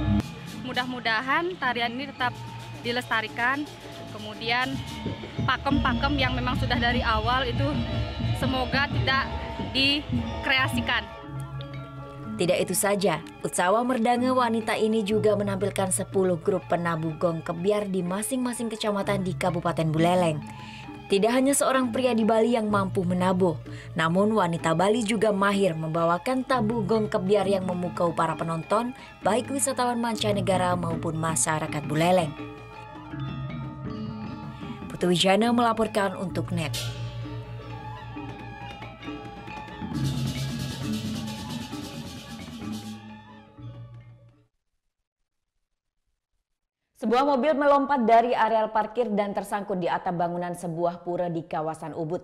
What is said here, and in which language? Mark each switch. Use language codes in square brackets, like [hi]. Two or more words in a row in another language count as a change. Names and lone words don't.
[id] Mudah-mudahan tarian ini tetap dilestarikan, kemudian pakem-pakem yang memang sudah dari awal itu semoga tidak dikreasikan. Tidak itu saja, Utsawa Merdange wanita ini juga menampilkan 10 grup penabuh gong kebiar di masing-masing kecamatan di Kabupaten Buleleng. Tidak hanya seorang pria di Bali yang mampu menabuh, namun wanita Bali juga mahir membawakan tabuh gong kebiar yang memukau para penonton, baik wisatawan mancanegara maupun masyarakat Buleleng. Putu Wijana melaporkan untuk NET. Sebuah mobil melompat dari areal parkir dan tersangkut di atap bangunan sebuah pura di kawasan Ubud.